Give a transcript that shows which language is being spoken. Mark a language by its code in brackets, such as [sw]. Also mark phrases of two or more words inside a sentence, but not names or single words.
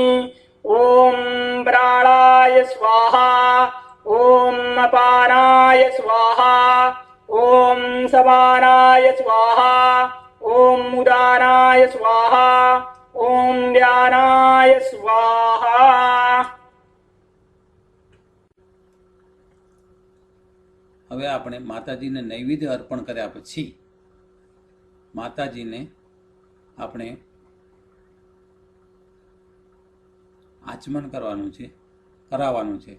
[sa] ॐ प्राणाय स्वाहा, ॐ अपानाय स्वाहा, ॐ समानाय स्वाहा, ॐ उदानाय स्वाहा, ॐ व्यानाय स्वाहा. [gu] હવે આપણે માતાજીને નૈવેદ્ય અર્પણ કર્યા પછી માતાજીને આપણે આચમન કરાવવાનું છે.